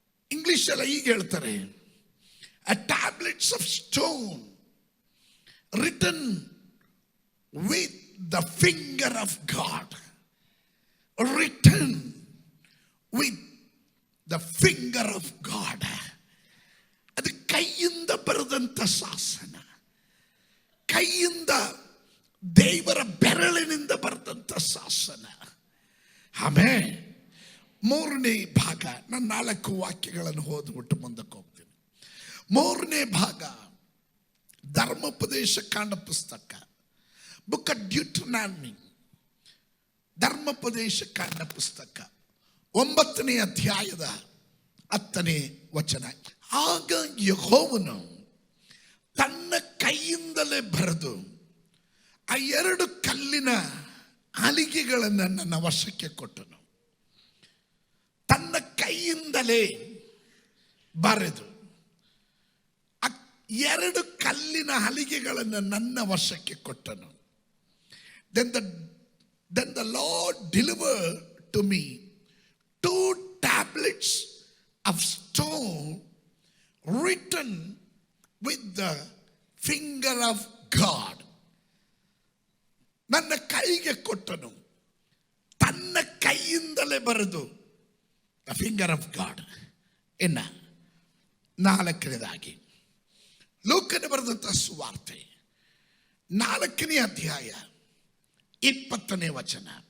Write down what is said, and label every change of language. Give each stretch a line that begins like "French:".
Kannada: ಇಂಗ್ಲಿಷಲ್ಲಿ ಈಗ ಹೇಳ್ತಾರೆ
English: a tablets of stone written with the finger of God. Written with the finger of God.
Kannada: ಅದು ಕೈಯಿಂದ ಬರೆದಂಥ ಶಾಸನ, ಕೈಯಿಂದ ದೇವರ ಬೆರಳಿನಿಂದ ಬರೆದಂಥ ಶಾಸನ. ಆಮೇಲೆ 3ನೇ ಭಾಗ, ನಾನು 4 ವಾಕ್ಯಗಳನ್ನು ಓದ್ಬಿಟ್ಟು ಮುಂದಕ್ಕೆ ಹೋಗ್ತೀನಿ. 3ನೇ ಭಾಗ ಧರ್ಮೋಪದೇಶ ಕಾಂಡ ಪುಸ್ತಕ, ಬುಕ್ ಆಫ್ ಡ್ಯೂಟರಾನಮಿ, ಧರ್ಮೋಪದೇಶ ಕಾಂಡ ಪುಸ್ತಕ 9ನೇ ಅಧ್ಯಾಯದ 10ನೇ ವಚನ. ಆಗ ಯೆಹೋವನು ತನ್ನ ಕೈಯಿಂದಲೇ ಬರೆದು ಆ 2 ಕಲ್ಲಿನ ಹಲಿಗೆಗಳನ್ನು ನನ್ನ ವಶಕ್ಕೆ ಕೊಟ್ಟನು. ತನ್ನ ಕೈಯಿಂದಲೇ ಬರೆದು ಆ 2 ಕಲ್ಲಿನ ಹಲಿಗೆಗಳನ್ನು ನನ್ನ ವಶಕ್ಕೆ ಕೊಟ್ಟನು.
English: Then the Lord delivered to me 2 tablets of stone written with the finger of God.
Kannada: ನನ್ನ ಕೈಗೆ ಕೊಟ್ಟನು, ತನ್ನ ಕೈಯಿಂದಲೇ ಬರೆದು
English: The finger of God.
Kannada: ಇನ್ನ 4ನೇದಾಗಿ ಲೂಕನ ಬರೆದಂಥ ಸುವಾರ್ತೆ 4ನೇ ಅಧ್ಯಾಯ 20ನೇ ವಚನ.